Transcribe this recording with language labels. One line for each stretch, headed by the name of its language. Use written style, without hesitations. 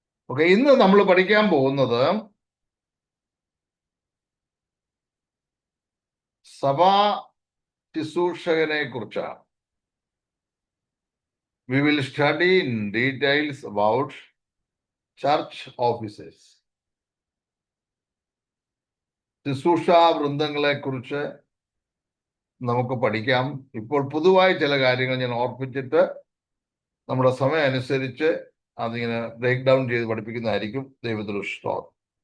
Malayalam: Okay, ഇന്ന് നമ്മൾ പഠിക്കാൻ പോകുന്നത് സഭാ ശുശ്രൂഷകനെ കുറിച്ചാണ്.
English: We will study in details about church officers.
Malayalam: ശുശ്രൂഷാ വൃന്ദങ്ങളെ കുറിച്ച് നമുക്ക് പഠിക്കാം. ഇപ്പോൾ പൊതുവായി ചില കാര്യങ്ങൾ ഞാൻ ഓർപ്പിച്ചിട്ട് നമ്മുടെ സമയം അനുസരിച്ച് അതിങ്ങനെ ബ്രേക്ക് ഡൗൺ ചെയ്ത് പഠിപ്പിക്കുന്നതായിരിക്കും. ദൈവത്തിന് സ്തോത്രം.